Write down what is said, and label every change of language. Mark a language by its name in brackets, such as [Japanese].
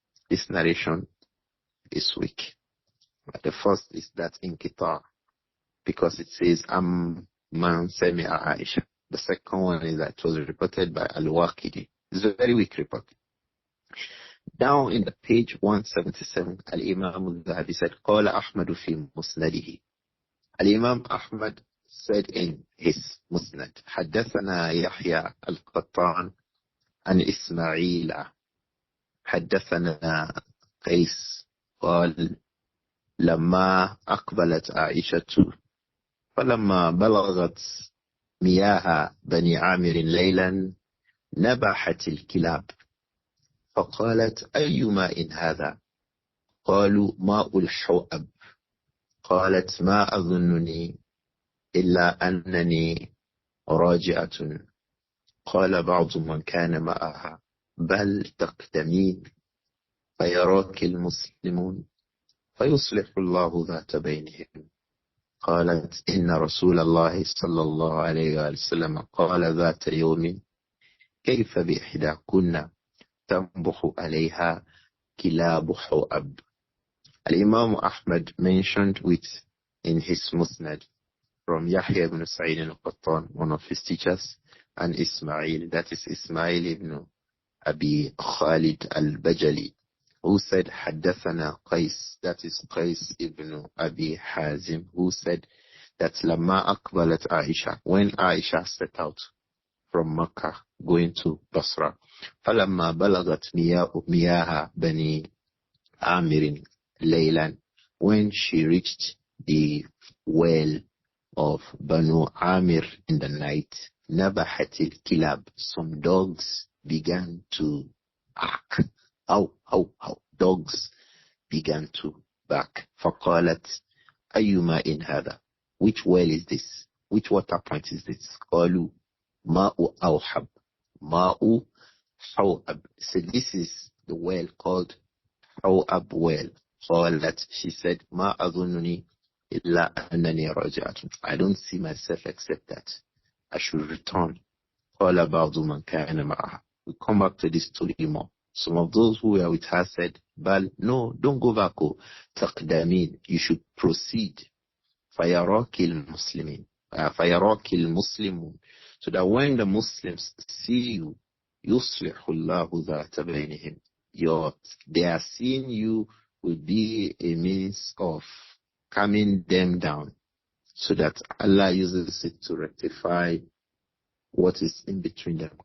[English] This narration is weak. But the first is that in Qita, because it says man sami'a Aisha. The second one is that it was reported by Al-Waqidi. It's a very weak report. Down in the page 177, Al-Imam Adh-Dhahabi said, [Arabic] قال أحمد في مسنده. [English] Al-Imam Ahmad said in his Musnad, [Arabic] حدثنا يحيى القطان عن إسماعيل حدثنا قيس قال لما أقبلت عائشة فلما بلغت مياه بني عامر ليلا نبحت الكلاب فقالت أي ماء هذا؟ قالوا ماء الحوأب قالت ما أظنني إلا أنني راجعة. قال بعض من كان معها بل تقدمين فيراك المسلمون فيصلح الله ذات بينهم. قالت إن رسول الله صلى الله عليه وسلم قال ذات يوم كيف بإحداكن تنبح عليها كلاب حؤب. [English] Imam Ahmad mentioned in his Musnad from Yahya ibn Sa'id al-Qattan, one of his teachers, and Ismail, that is Ismail ibn Abi Khalid al-Bajali, who said حدثنا Qais, that is Qais ibn Abi Hazim, who said that [Arabic] لما أقبلت [English] Āishah, when Āishah set out from Makkah going to Basra, [Arabic] فلما بلغت مياه بني عامر ليلا, [English] when she reached the well of Banu Amir in the night, Nabahatil Kilab, some dogs began to bark. How, dogs began to bark. [Arabic] فقالت أيما إن هذا, [English] which well is this? Which water point is this? [Arabic] قالوا ماء أوحب, ماء حوأب. [English] So this is the well called Hawab well. [Arabic] قالت, [English] she said, [Arabic] ما أظنني إلا أنني راجعة. [English] I don't see myself except that I should return. [Arabic] قال بعض من كان معها. [English] We come back to this story more. Some of those who were with her said, Bal, no, don't go back. [Arabic] تقدمين, [English] you should proceed. [Arabic] فيراك المسلمين, فيراك المسلمون, [English] so that when the Muslims see you, [Arabic] يصلح الله ذات بينهم, [English] they are seeing you will be a means of calming them down, so that Allah uses it to rectify what is in between them.